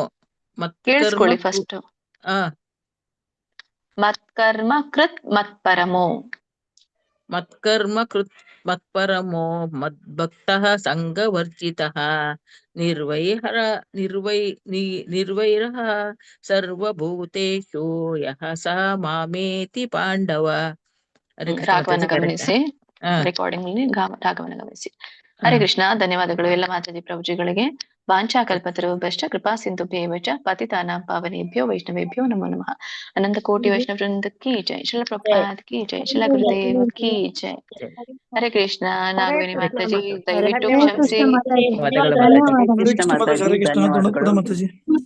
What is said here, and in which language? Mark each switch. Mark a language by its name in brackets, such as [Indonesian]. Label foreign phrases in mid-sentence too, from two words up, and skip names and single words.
[Kannada] ಕೇಳಿಸ್ಕೊಳ್ಳಿ ಫಸ್ಟ್. [Sanskrit] ಮತ್ಕರ್ಮ ಕೃತ್ ಮತ್ಪರಮೋ ಮತ್ಕರ್ಮ ಕೃತ್ ಮತ್ಪರಮೋ ಮದ್ಭಕ್ತಃ ಸಂಗವರ್ಜಿತಃ ನಿರ್ವೈರಃ ಸರ್ವಭೂತೇಷು ಯಃ ಸ ಮಾಮೇತಿ ಪಾಂಡವ. [Kannada] ರಾಗವನ್ನ ಗಮನಿಸಿ, ರೆಕಾರ್ಡಿಂಗ್ ಅಲ್ಲಿ ರಾಗವನ್ನ ಗಮನಿಸಿ. ಹರೇ ಕೃಷ್ಣ. ಧನ್ಯವಾದಗಳು ಎಲ್ಲ ಮಾತಾಜಿ ಪ್ರಭುಜಿಗಳಿಗೆ. [Sanskrit] ವಾಂಛಾ ಕಲ್ಪತರುಭ್ಯಶ್ಚ ಕೃಪಾ ಸಿಂಧುಭ್ಯೇವ ಚ ಪತಿತಾನಾಂ ಪಾವನೇಭ್ಯೋ ವೈಷ್ಣವೇಭ್ಯೋ ನಮೋ ನಮಃ. [Hindi] अनंत कोटि वैष्णव वृंद की जय। श्रील प्रभुपाद की जय. श्रील गुरुदेव की जय. [Kannada] ಹರೇ ಕೃಷ್ಣ. ನಾಗವೇಣಿ ಮಾತಾಜಿ ದಯವಿಟ್ಟು ಕ್ಷಮಿಸಿ. ಹರೇ ಕೃಷ್ಣ ಮಾತಾಜಿ. ಧನ್ಯವಾದಗಳು.